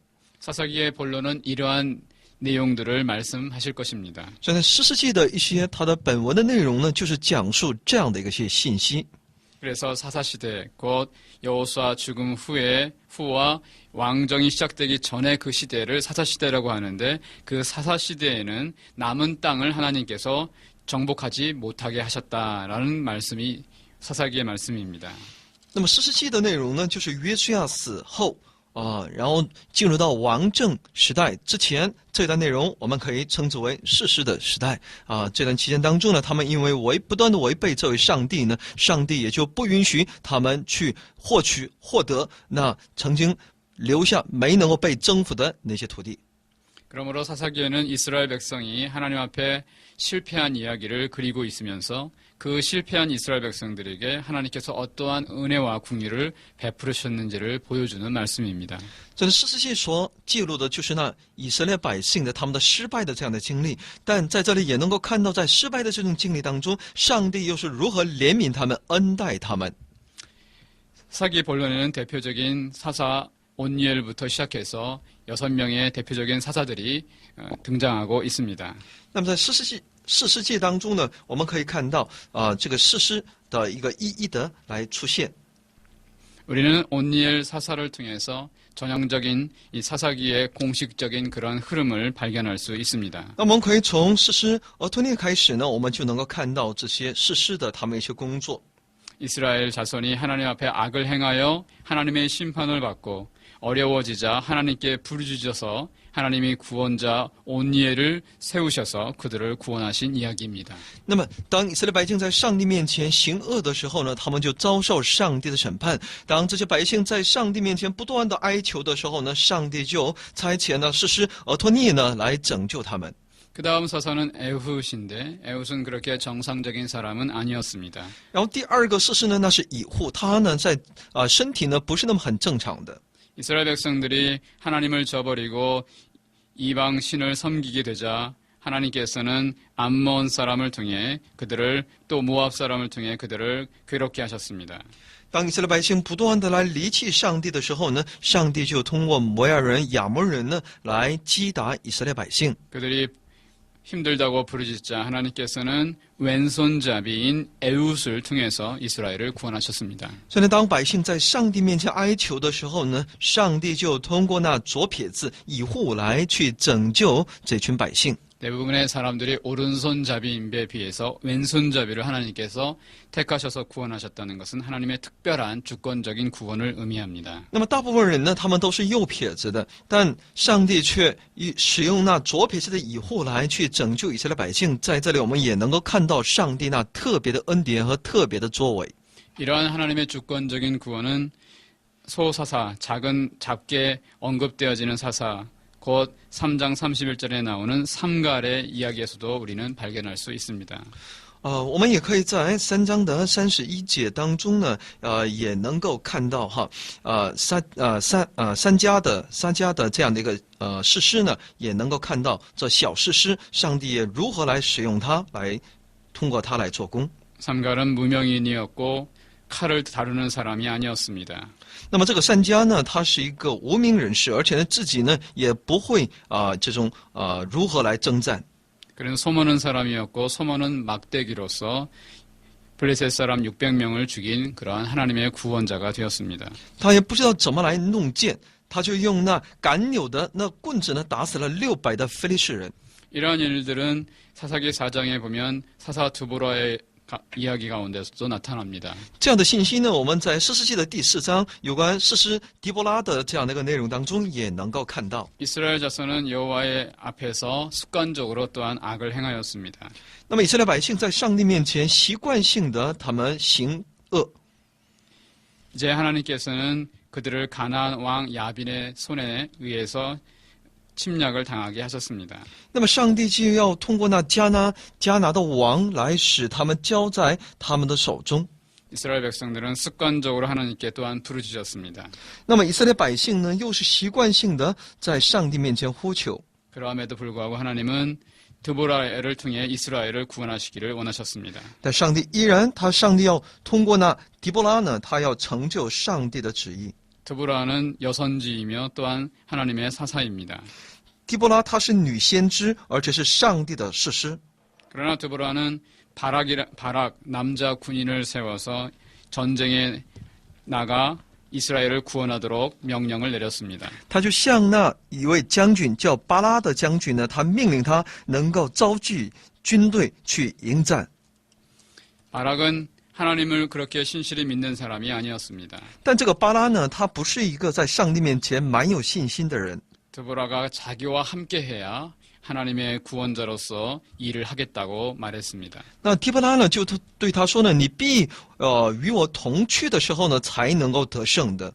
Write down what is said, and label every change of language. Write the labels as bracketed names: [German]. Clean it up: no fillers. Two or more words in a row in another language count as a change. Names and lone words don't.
[Korean] 사사기의 본론은 이러한 내용들을 말씀하실 것입니다. [Chinese] 所以呢，诗世记的一些它的本文的内容呢，就是讲述这样的一些信息。 [Korean] 그래서 사사시대 곧 여호수아 죽음 후와 왕정이 시작되기 전에 그 시대를 사사시대라고 하는데 그 사사시대에는 남은 땅을 하나님께서 정복하지 못하게 하셨다라는 말씀이 사사기의 말씀입니다. [Chinese] 那么诗世记的内容呢，就是约书亚死后然后进入到王政时代之前，这段内容我们可以称之为士师的时代这段期间当中呢，他们因为不断的违背这位上帝呢，上帝也就不允许他们去获得那曾经留下没能够被征服的那些土地。 [Korean] 그러므로 사사기에는 이스라엘 백성이 하나님 앞에 실패한 이야기를 그리고 있으면서 그 실패한 이스라엘 백성들에게 하나님께서 어떠한 은혜와 궁유를 베푸셨는지를 보여주는 말씀입니다. [Chinese] 这个诗世记所记录的就是那以色列百姓的他们的失败的这样的经历，但在这里也能够看到，在失败的这种经历当中，上帝又是如何怜悯他们、恩待他们。 [Korean] 사기 본론에는 대표적인 사사 온니엘부터 시작해서 6명의 대표적인 사사들이 등장하고 있습니다. [Chinese] 那么在诗世记士师记当中呢，我们可以看到这个士师的一个一一的来出现。 [Korean] 우리는 온니엘 사사를 통해서 전형적인 이 사사기의 공식적인 그런 흐름을 발견할 수 있습니다. [Chinese] 那我们可以从士师俄托涅开始呢，我们就能够看到这些士师的他们一些工作。 [Korean] 이스라엘 자손이 하나님 앞에 악을 행하여 하나님의 심판을 받고 어려워지자 하나님께 부르짖어서 하나님이 구원자 온니엘을 세우셔서 그들을 구원하신 이야기입니다. [Chinese] 那么，当以色列百姓在上帝面前行恶的时候呢，他们就遭受上帝的审判。当这些百姓在上帝面前不断的哀求的时候呢，上帝就差遣了士师俄托涅呢来拯救他们。 [Korean] 그 다음 사사는 에훗인데 에훗은 그렇게 정상적인 사람은 아니었습니다. [Chinese] 然后第二个士师呢，那是以户，他呢在身体呢不是那么很正常的。 [Korean] 이스라엘 백성들이 하나님을 저버리고 이방 신을 섬기게 되자 하나님께서는 암몬 사람을 통해 그들을 또 모압 사람을 통해 그들을 괴롭게 하셨습니다. [Chinese] 当以色列百姓不断的来离弃上帝的时候呢，上帝就通过摩亚人、亚捫人呢来击打以色列百姓。 [Korean] 그들이 힘들다고 부르짖자 하나님께서는 왼손잡이인 에훗을 통해서 이스라엘을 구원하셨습니다. [Chinese] 所以呢，当百姓在上帝面前哀求的时候呢，上帝就通过那左撇子以户来去拯救这群百姓。 [Korean] 대부분의 사람들이 오른손잡이인에 비해서 왼손잡이를 하나님께서 택하셔서 구원하셨다는 것은 하나님의 특별한 주권적인 구원을 의미합니다. [Chinese] 那么大部分人呢，他们都是右撇子的，但上帝却使用那左撇子的以户来去拯救以色列百姓。在这里，我们也能够看到上帝那特别的恩典和特别的作为。 [Korean] 이러한 하나님의 주권적인 구원은 소사사, 작게 언급되어지는 사사, 곧 3장 31절에 나오는 삼갈의 이야기에서도 우리는 발견할 수 있습니다. [Chinese] 我们也可以在3章的31节当中呢，也能够看到三家的这样的一个士师呢，也能够看到这小士师，上帝也如何来使用他，来通过他来做工。 [Korean] 삼갈은 무명인이었고 칼을 다루는 사람이 아니었습니다. [Chinese] 那么这个三家呢，他是一个无名人士，而且呢自己呢也不会这种如何来征战。 [Korean] 그는 소모는 사람이었고 소모는 막대기로서 블레셋 사람 600명을 죽인 그러한 하나님의 구원자가 되었습니다. [Chinese] 他也不知道怎么来弄剑，他就用那赶扭的那棍子呢，打死了600的非利士人。 [Korean] 이러한 일들은 사사기 4장에 보면 사사 두보라의 이야기 가운데서도 나타납니다. [Chinese] 这样的信息呢，我们在士师记的第4章有关士师狄波拉的这样的一个内容当中也能够看到。 [Korean] 이스라엘 자손은 여호와의 앞에서 습관적으로 또한 악을 행하였습니다. [Chinese] 那么以色列百姓在上帝面前习惯性的他们行恶。 [Korean] 이제 하나님께서는 그들을 가나안 왕 야빈의 손에 의해서 침략을 당하게 하셨습니다. [Chinese] 那么上帝就要通过那迦拿的王来使他们交在他们的手中。 [Korean] 이스라엘 백성들은 습관적으로 하나님께 또한 부르짖었습니다. [Chinese] 那么以色列百姓呢，又是习惯性的在上帝面前呼求。 [Korean] 그럼에도 불구하고 하나님은 드보라를 통해 이스라엘을 구원하시기를 원하셨습니다. [Chinese] 但上帝依然，上帝要通过那狄波拉呢，他要成就上帝的旨意。 [Korean] 드보라는 여선지이며 또한 하나님의 사사입니다. [Chinese] 狄波拉她是女先知，而且是上帝的士师。 [Korean] 그러나 드보라는 바락 남자 군인을 세워서 전쟁에 나가 이스라엘을 구원하도록 명령을 내렸습니다. [Chinese] 他就向那一位将军叫巴拉的将军呢，他命令他能够召集军队去迎战。 [Korean] 바락은 하나님을 그렇게 신실히 믿는 사람이 아니었습니다. [Chinese] 但这个巴拉呢，他不是一个在上帝面前蛮有信心的人。 [Korean] 드보라가 자기와 함께해야 하나님의 구원자로서 일을 하겠다고 말했습니다. [Chinese] 那狄波拉呢，就对他说呢：“你必与我同去的时候呢，才能够得胜的。”